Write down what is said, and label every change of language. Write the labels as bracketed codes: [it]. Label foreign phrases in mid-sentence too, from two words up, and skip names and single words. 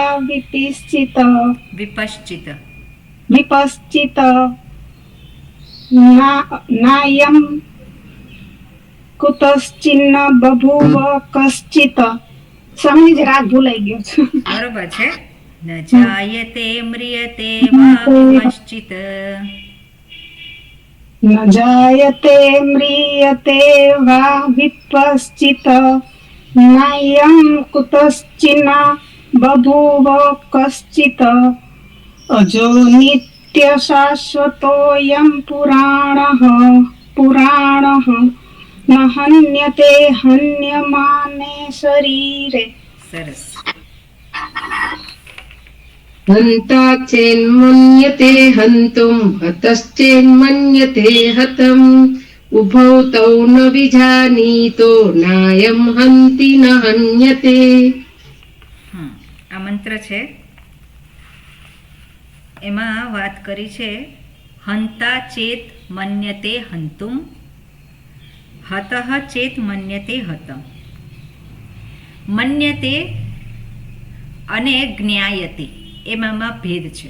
[sa] વિપશ્ચિત विपश्चित नायं कुतश्चिन्न बभूव कश्चित्. [gu] સમય જ રાગ ભૂલાઈ ગયો છે. બરોબર છે. [sa] ન જાયતે મ્રિયતે વા વિપશ્ચિત. न जायते म्रियते वा विपश्चित् नायं कुतश्चिन्न बभूव कश्चित् अजो नित्यशाश्वतोऽयं पुराणः न हन्यते हन्यमाने शरीरे. [gu] સરસ. [sa] हन्ता चेन्मन्यते हन्तुं हतश्चेन्मन्यते हतम् उभौ तौ न विजानीतो नायं हन्ति न हन्यते. [gu] આ મંત્ર છે એમાં વાત કરી છે [sa] હંતા ચેત મન્યતે હંતુમ હતઃ ચેત મન્યતે હતમ. [gu] મન્યતે અને જ્ઞાયતે એમાં ભેદ છે.